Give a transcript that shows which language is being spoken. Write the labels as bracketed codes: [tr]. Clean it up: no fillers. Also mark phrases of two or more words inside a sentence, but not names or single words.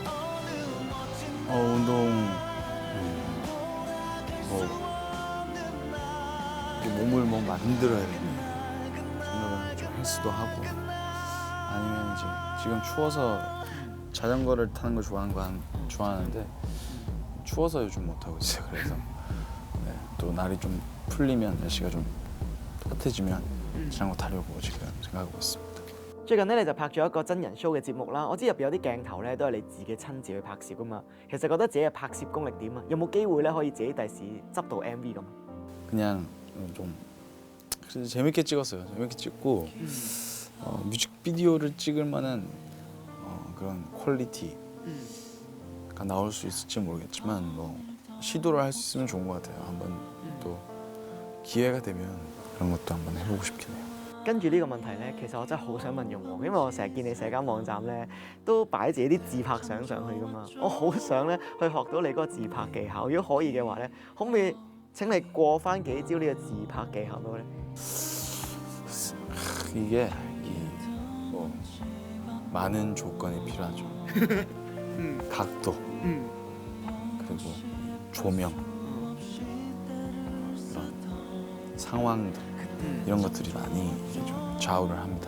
[ko] 운동 뭐 이렇게 몸을 뭐 만들어야 되는 생각을 좀 헬스도 하고 아니면 이제 지금 추워서 자전거를 타는 걸 좋아하는데 추워서 요즘 못 하고 있어요. 그래서 네, 또 날이 좀 풀리면 날씨가 좀 따뜻해지면 자전거 타려고 지금 생각하고 있습니다. [yue] 最近咧你就拍咗一個真人 show 嘅節目啦，我知入邊有啲鏡頭咧都係你自己親自去拍攝噶嘛。其實覺得自己嘅拍攝功力點啊？有冇機會咧可以自己第時執到 MV 咁？ [ko] 그냥 좀 그래도 재밌게 찍었어요. 재밌게 찍고 뮤직비디오를 찍을 만한 그런 퀄리티가 나올 수 있을지 모르겠지만 뭐 시도를 할 수 있으면 좋은 것 같아요. 한번 또 기회가 되면 그런 것도 한번 해보고 싶긴 해요. [yue] 跟住呢個問題咧，其實我真係好想問容和，因為我成日見你社交網站咧都擺自己啲自拍相上去噶嘛，我好想咧去學到你嗰個自拍技巧。如果可以嘅話咧，可唔可以請你過翻幾招呢個自拍技巧俾我咧？ [ko] 이게 뭐 많은 조건이 필요하죠. 각도 그리고 조명 이런 상황들 이런 것들이 많이 이제 좀 좌우를 합니다.